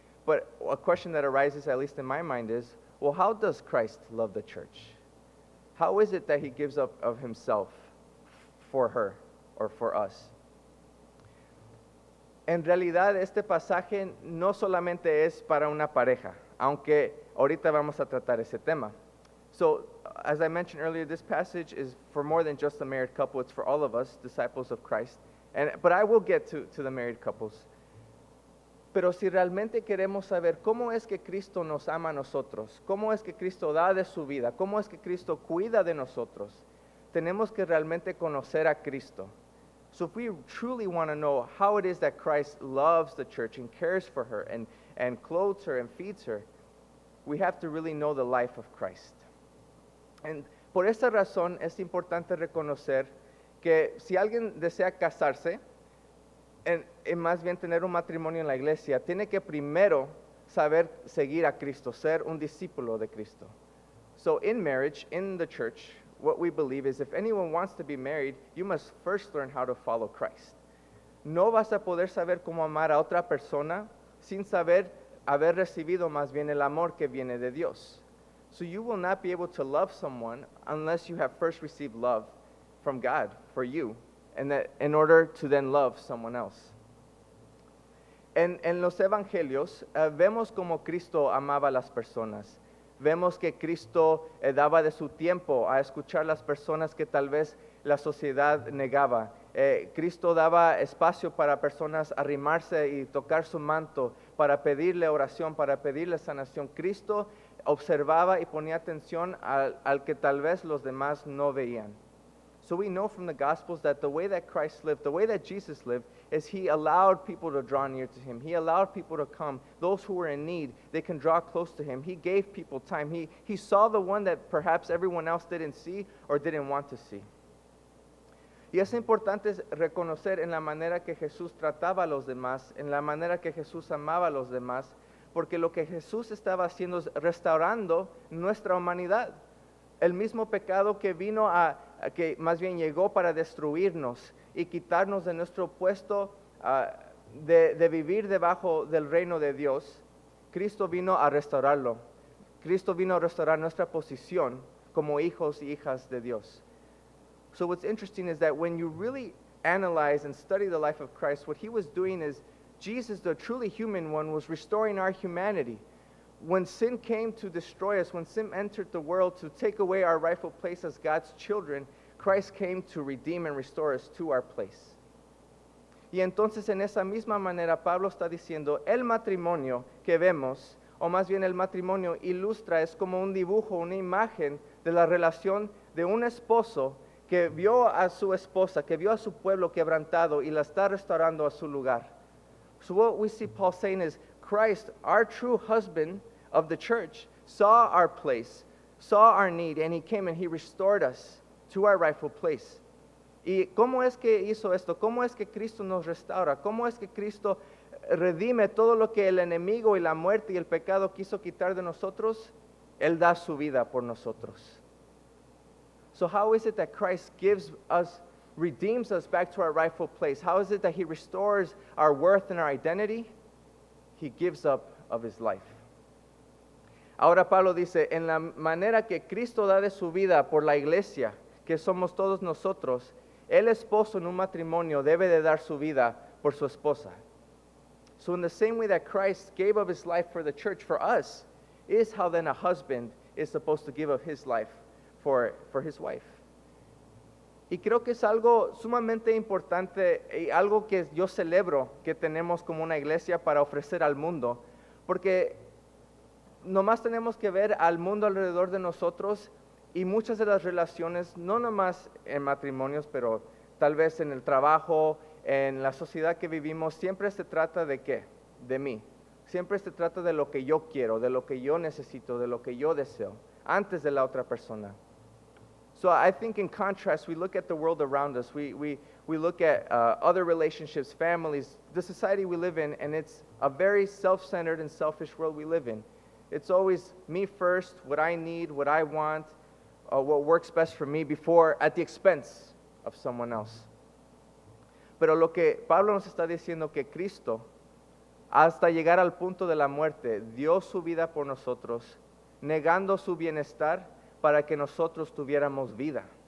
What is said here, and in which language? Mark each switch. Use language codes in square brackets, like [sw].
[en] But a question that arises, at least in my mind, is, well, how does Christ love the church? How is it that He gives up of Himself for her or for us? [es] En realidad, este pasaje no solamente es para una pareja, aunque ahorita vamos a tratar ese tema. [en] So, as I mentioned earlier, this passage is for more than just a married couple. It's for all of us, disciples of Christ. But I will get to the married couples. [es] Pero si realmente queremos saber cómo es que Cristo nos ama a nosotros, cómo es que Cristo da de su vida, cómo es que Cristo cuida de nosotros, tenemos que realmente conocer a Cristo. [en] So if we truly want to know how it is that Christ loves the church and cares for her and clothes her and feeds her, we have to really know the life of Christ. And [es] por esa razón es importante reconocer que si alguien desea casarse, en más bien tener un matrimonio en la iglesia, tiene que primero saber seguir a Cristo, ser un discípulo de Cristo. [en] So in marriage, in the church, what we believe is if anyone wants to be married, you must first learn how to follow Christ. [es] No vas a poder saber cómo amar a otra persona sin saber haber recibido más bien el amor que viene de Dios. [en] So you will not be able to love someone unless you have first received love from God for you, and that in order to then love someone else. [es] En los evangelios vemos como Cristo amaba a las personas. Vemos que Cristo daba de su tiempo a escuchar las personas que tal vez la sociedad negaba. Cristo daba espacio para personas arrimarse y tocar su manto, para pedirle oración, para pedirle sanación. Cristo observaba y ponía atención al que tal vez los demás no veían. [en] So we know from the Gospels that the way that Christ lived, the way that Jesus lived, is he allowed people to draw near to him. He allowed people to come. Those who were in need, they can draw close to him. He gave people time. He saw the one that perhaps everyone else didn't see or didn't want to see. [es] Y es importante reconocer en la manera que Jesús trataba a los demás, en la manera que Jesús amaba a los demás, porque lo que Jesús estaba haciendo es restaurando nuestra humanidad. El mismo pecado que vino que más bien llegó para destruirnos y quitarnos de nuestro puesto de vivir debajo del reino de Dios, Cristo vino a restaurarlo. Cristo vino a restaurar nuestra posición como hijos y hijas de Dios. [en] So what's interesting is that when you really analyze and study the life of Christ, what he was doing is Jesus, the truly human one, was restoring our humanity. When sin came to destroy us, when sin entered the world to take away our rightful place as God's children, Christ came to redeem and restore us to our place. [es] Y entonces en esa misma manera Pablo está diciendo, el matrimonio que vemos, o más bien el matrimonio ilustra, es como un dibujo, una imagen de la relación de un esposo que vio a su esposa, que vio a su pueblo quebrantado y la está restaurando a su lugar. [en] So what we see Paul saying is, Christ, our true husband of the church, saw our place, saw our need, and he came and he restored us to our rightful place. [es] ¿Y cómo es que hizo esto? ¿Cómo es que Cristo nos restaura? ¿Cómo es que Cristo redime todo lo que el enemigo y la muerte y el pecado quiso quitar de nosotros? Él da su vida por nosotros. [en] So how is it that Christ redeems us back to our rightful place? How is it that he restores our worth and our identity? He gives up of his life. [es] Ahora Pablo dice, en la manera que Cristo da de su vida por la iglesia, que somos todos nosotros, el esposo en un matrimonio debe de dar su vida por su esposa. [en] So in the same way that Christ gave of his life for the church, for us, is how then a husband is supposed to give of his life for his wife. [es] Y creo que es algo sumamente importante y algo que yo celebro que tenemos como una iglesia para ofrecer al mundo, porque nomás tenemos que ver al mundo alrededor de nosotros y muchas de las relaciones, no nomás en matrimonios, pero tal vez en el trabajo, en la sociedad que vivimos, siempre se trata de ¿qué? De mí. Siempre se trata de lo que yo quiero, de lo que yo necesito, de lo que yo deseo, antes de la otra persona. [en] So I think in contrast, we look at the world around us. We look at other relationships, families, the society we live in, and it's a very self-centered and selfish world we live in. It's always me first, what I need, what I want, what works best for me before at the expense of someone else. [es] Pero lo que Pablo nos está diciendo que Cristo, hasta llegar al punto de la muerte, dio su vida por nosotros, negando su bienestar para que nosotros tuviéramos vida.